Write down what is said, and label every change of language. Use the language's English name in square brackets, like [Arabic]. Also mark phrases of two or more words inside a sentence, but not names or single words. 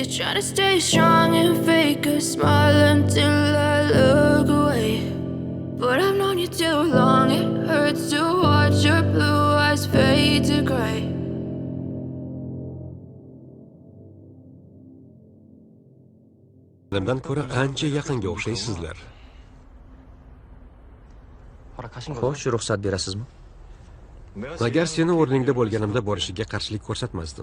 [English] Trying to stay strong and fake a smile until I look away. But I've known you too long, it hurts to watch your blue eyes fade to gray. [Uzbek] Mendan ko'ra ancha yaqinga o'xshaysizlar. Xo'sh, ruxsat berasizmi? Agar seni o'rningda bo'lganimda borishiga qarshilik ko'rsatmasdim.